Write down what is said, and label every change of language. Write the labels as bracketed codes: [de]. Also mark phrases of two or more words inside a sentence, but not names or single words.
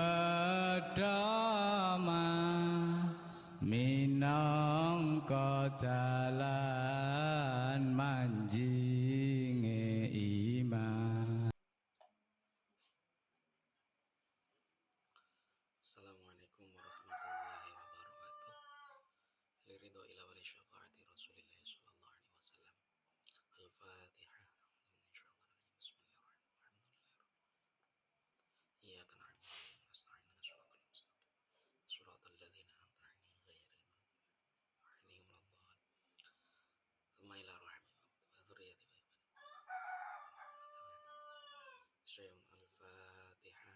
[jv] pedoman minangka dalan manjinge iman. [ar] السلام عليكم ورحمة الله وبركاته. لرضى إلى ولي شفاعة رسول الله صلى الله عليه وسلم. Al-Fatihah. إياك نعبد وإياك نستعين اهدنا الصراط الذين أنعمت عليهم غير المغضوب عليهم ولا الضالين. ثم إلى رحمتك وذرياتي الفاتحة.